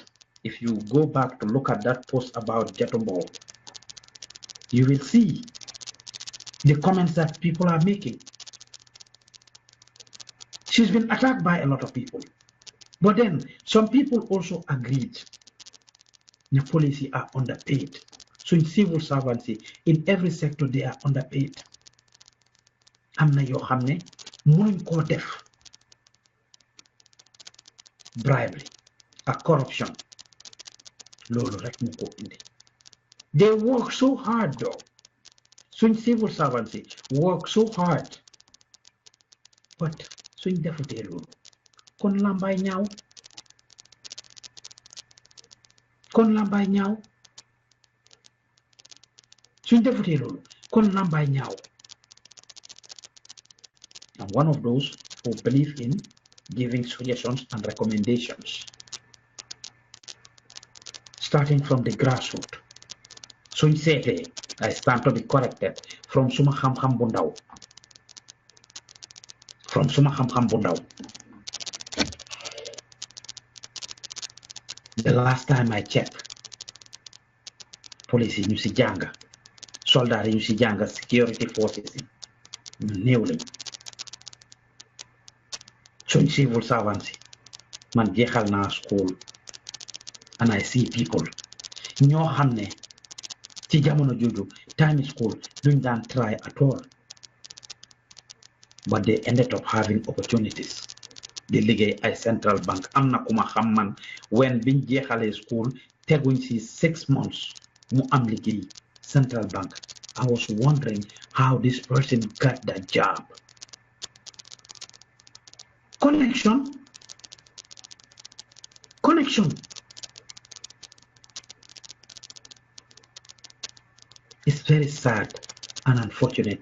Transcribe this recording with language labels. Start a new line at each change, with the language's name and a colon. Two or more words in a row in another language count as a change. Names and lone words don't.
English: If you go back to look at that post about Jatumbo, you will see the comments that people are making. She's been attacked by a lot of people. But then some people also agreed the police are underpaid. So in civil servants, in every sector, they are underpaid.
Wolof: Amna yo xamne munuñ ko def bribery ak corruption lolu rek mu ko indi.
English: They work so hard though. So in civil servants work so hard.
Wolof: But suñ defutee lolu kon lambay ñaaw suñ defutee loolu kon lambay ñaaw.
English: I'm one of those who believe in giving suggestions and recommendations starting from the grassroots.
Wolof: Suñ seetee
English: I stand to be corrected
Wolof: from suma xam-xam bu ndaw
English: The last time I checked,
Wolof: police ñu ci jàng soldat ñu ci jàng
English: security forces
Wolof: néew lañ
English: suñ civil servants
Wolof: man jeexal naa
English: school and I see people
Wolof: ñoo xam ne ci jamono jooju
English: time school
Wolof: duñ daan
English: try at all but they ended up having opportunities.
Wolof: Di liggéey ay
English: central bank
Wolof: am na ku ma xam man when biñ jeexalee school teguñ ci 6 months mu am liggéey
English: central bank. I was wondering how this person got that job. Connection. It's very sad and unfortunate.